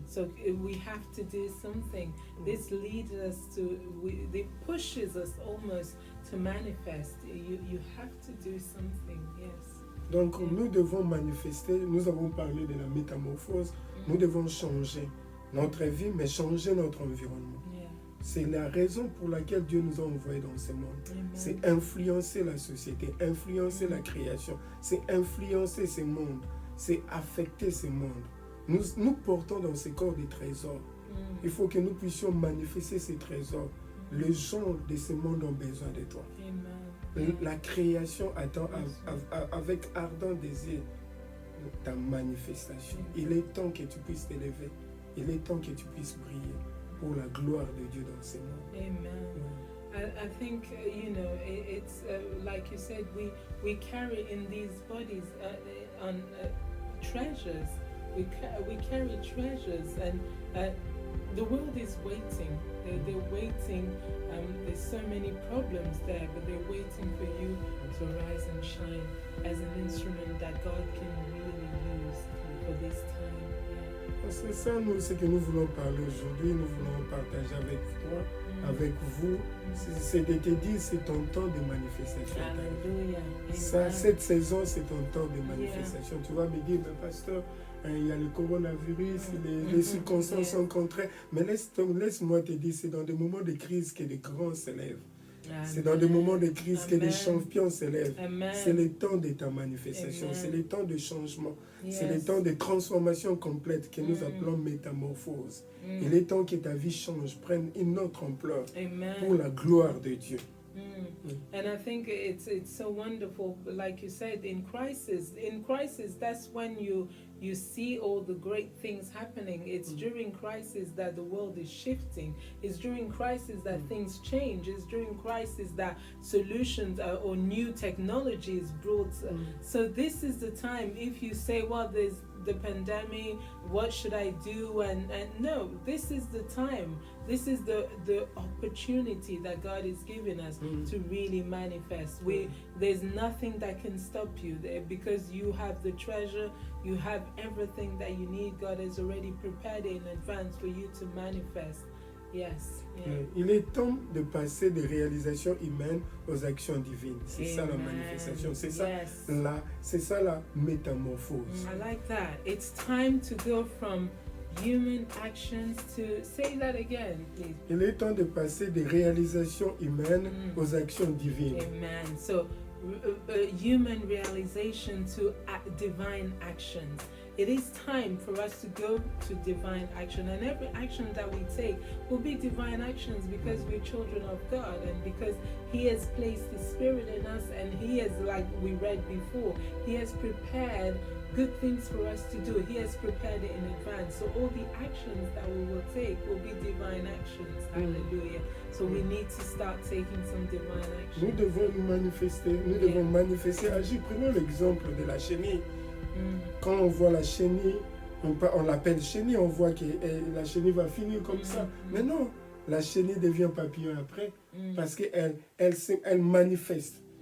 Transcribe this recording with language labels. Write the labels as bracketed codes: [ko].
[en] So we have to do something. This leads us to, it pushes us almost to manifest. You have to do something. Yes. [fr] Donc nous devons manifester, nous avons parlé de la métamorphose, nous devons changer notre vie, mais changer notre environnement. [en] Yeah. [fr] C'est la raison pour laquelle Dieu nous a envoyés dans ce monde. Amen. C'est influencer la société, influencer la création, c'est influencer ce monde, c'est affecter ce monde. Nous portons dans ce corps des trésors. Il faut que nous puissions manifester ces trésors. Les gens de ce monde ont besoin de toi. Amen. La création attend avec ardent désir ta manifestation. Il est temps que tu puisses t'élever. Il est temps que tu puisses briller pour la gloire de Dieu dans ce monde. Amen. [en] I think it's like you said, we carry in these bodies on treasures. We carry treasures, and the world is waiting. They're waiting. There's so many problems there, but they're waiting for you to rise and shine as an instrument that God can really use for this time. [fr] C'est ça, nous, ce que nous voulons parler aujourd'hui. Nous voulons partager avec toi, avec vous. C'est de te dire, c'est ton temps de manifestation. Hallelujah. Ça, Amen. cette saison, c'est ton temps de manifestation. Tu vas me dire, mais pasteur, il y a le coronavirus, les circonstances sont contraires. Mais laisse-moi te dire, c'est dans des moments de crise que les grands s'élèvent. C'est dans des moments de crise que les champions s'élèvent. C'est le temps de ta manifestation, c'est le temps de changement, c'est le temps de transformation complète que nous appelons métamorphose. Il est temps que ta vie change, prenne une autre ampleur pour la gloire de Dieu. [en] And I think it's so wonderful, like you said, in crisis, that's when you see all the great things happening. It's during crisis that the world is shifting. It's during crisis that things change. It's during crisis that solutions or new technology is brought. So this is the time, if you say, well, there's the pandemic, what should I do? And no, this is the time. This is the opportunity that God is giving us to really manifest. There's nothing that can stop you there, because you have the treasure, you have everything that you need. God has already prepared it in advance for you to manifest. Yes. Yeah. [fr] Il est temps de passer des réalisations humaines aux actions divines. C'est ça la manifestation. C'est ça la métamorphose. [en] I like that. It's time to go from human actions to, say that again, please. [fr] Il est temps de passer des réalisations humaines aux actions divines. Amen. [en] So human realization to divine actions. It is time for us to go to divine action, and every action that we take will be divine actions, because we're children of God, and because He has placed His Spirit in us, and He has, like we read before, He has prepared good things for us to do. He has prepared it in advance. So all the actions that we will take will be divine actions. Hallelujah. So we need to start taking some divine actions. [fr] Nous devons nous manifester, devons manifester, agir. Prenons l'exemple de la chenille. Quand on voit la chenille, on l'appelle chenille, on voit que la chenille va finir comme ça. Mais non, la chenille devient papillon après, parce qu'elle manifeste.